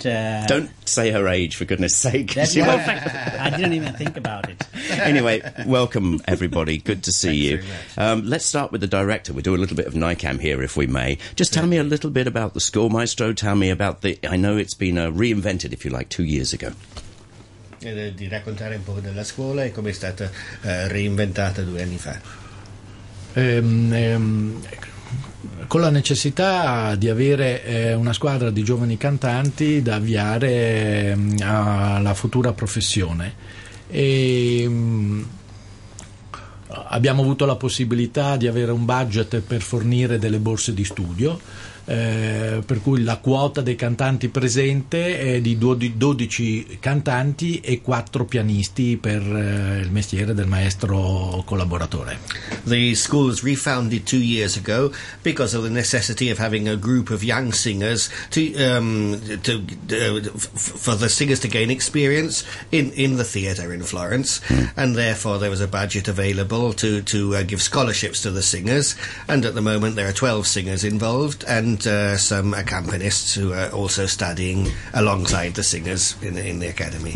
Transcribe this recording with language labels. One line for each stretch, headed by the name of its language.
English: don't say her age, for goodness sake. I didn't even think about it. Anyway, welcome, everybody. Good to see you. Let's start with the director. We'll do a little bit of NICAM here, if we may. Just tell me a little bit about the school, Maestro. Tell me about the... I know it's been reinvented, if you like, 2 years ago.
Italian: Di raccontare un po' della scuola e come è stata reinventata 2 anni fa. Con la necessità di avere una squadra di giovani cantanti da avviare alla futura professione. E abbiamo avuto la possibilità di avere un budget per fornire delle borse di studio, per cui la quota dei cantanti presente è di 12 cantanti e 4 pianisti per il mestiere del maestro collaboratore.
English: The school was refounded 2 years ago because of the necessity of having a group of young singers for the singers to gain experience in the theatre in Florence, and therefore there was a budget available to give scholarships to the singers, and at the moment there are 12 singers involved and some accompanists who are also studying alongside the singers in the academy.